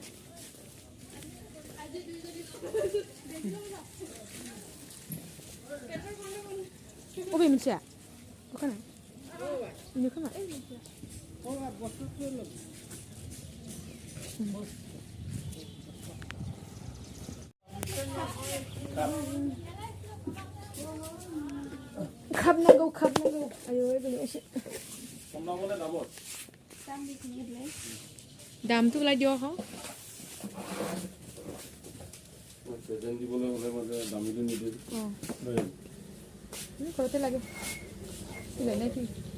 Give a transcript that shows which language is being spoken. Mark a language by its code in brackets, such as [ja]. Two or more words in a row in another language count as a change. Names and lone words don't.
[brx] अबे मोनसेया दखाना बेनो खोमा खाबनांगौ आयौ बेनो एसे [as] দামটো ওলাই দিয়ক আকৌ প্ৰেজেন্ট দিবলৈ হ'লে মানে দামীটো নিদিয়ে ঘৰতে লাগে চিলাই নাই ঠিক